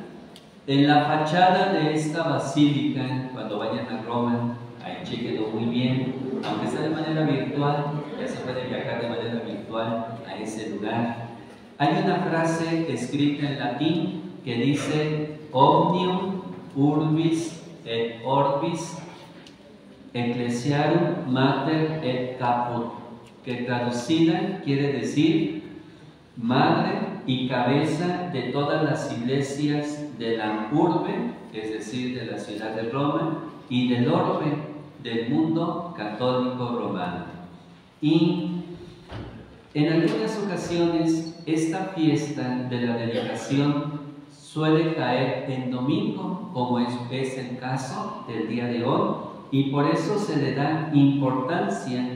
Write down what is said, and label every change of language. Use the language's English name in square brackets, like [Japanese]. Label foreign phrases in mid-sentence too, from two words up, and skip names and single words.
[Spanish] En la fachada de esta basílica, cuando vayan a Roma, ahí chequenlo muy bien, aunque sea de manera virtual, ya se puede viajar de manera virtual a ese lugar. Hay una frase escrita en latín que dice: [Latin] Omnium urbis et orbis ecclesiarum mater et caput, [Spanish] que traducida quiere decir madre y cabeza de todas las iglesias de la urbe, es decir, de la ciudad de Roma, y del orbe, del mundo católico romano. Y en algunas ocasiones esta fiesta de la dedicación suele caer en domingo, como es el caso del día de hoy, y por eso se le da importancia.